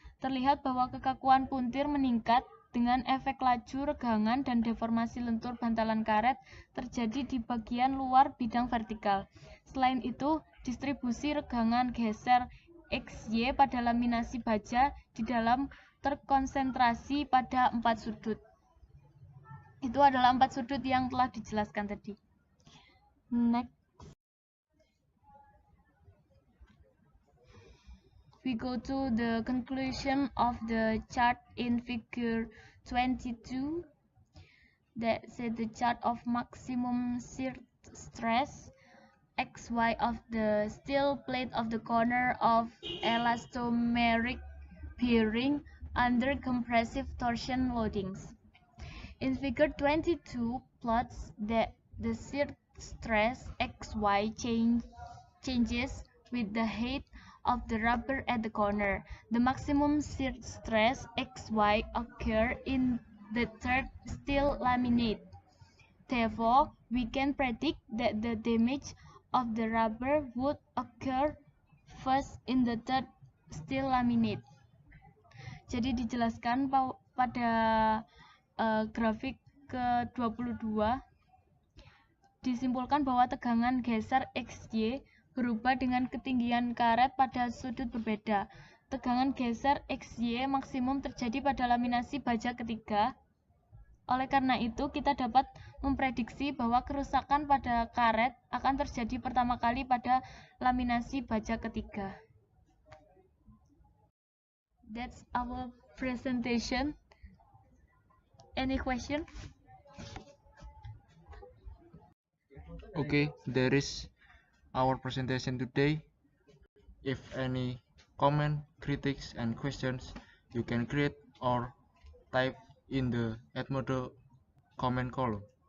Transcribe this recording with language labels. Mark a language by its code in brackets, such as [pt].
[id] Terlihat bahwa kekakuan puntir meningkat dengan efek laju regangan dan deformasi lentur bantalan karet terjadi di bagian luar bidang vertikal. Selain itu, distribusi regangan geser XY pada laminasi baja di dalam terkonsentrasi pada 4 sudut. Itu adalah 4 sudut yang telah dijelaskan tadi. [en] Next, we go to the conclusion of the chart in figure 22. That's the chart of maximum shear stress XY of the steel plate of the corner of elastomeric bearing under compressive torsion loadings. In figure 22 plots that the shear stress XY changes with the height of the rubber at the corner. The maximum shear stress XY occur in the third steel laminate. Therefore, we can predict that the damage of the rubber would occur first in the third steel laminate. [id] Jadi dijelaskan pada grafik ke-22, disimpulkan bahwa tegangan geser XY berubah dengan ketinggian karet pada sudut berbeda. Tegangan geser XY maksimum terjadi pada laminasi baja ketiga. Oleh karena itu, kita dapat memprediksi bahwa kerusakan pada karet akan terjadi pertama kali pada laminasi baja ketiga. [en] That's our presentation. Any question? Okay, there is our presentation today. If any comment, critics, and questions, you can create or type in the Edmodo comment column.